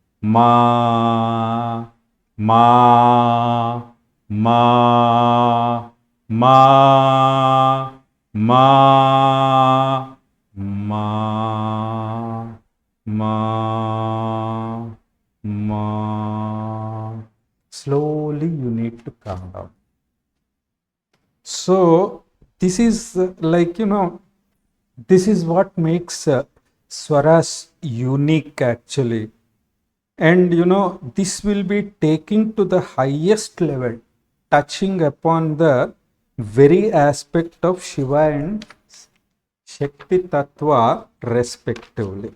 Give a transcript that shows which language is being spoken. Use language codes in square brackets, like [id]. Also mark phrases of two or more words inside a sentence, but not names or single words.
[en] ma, ma, ma, ma, ma, ma, ma, ma. Slowly you need to calm down. So this is this is what makes swaras unique actually. And this will be taking to the highest level, touching upon the very aspect of Shiva and Shakti Tattva respectively.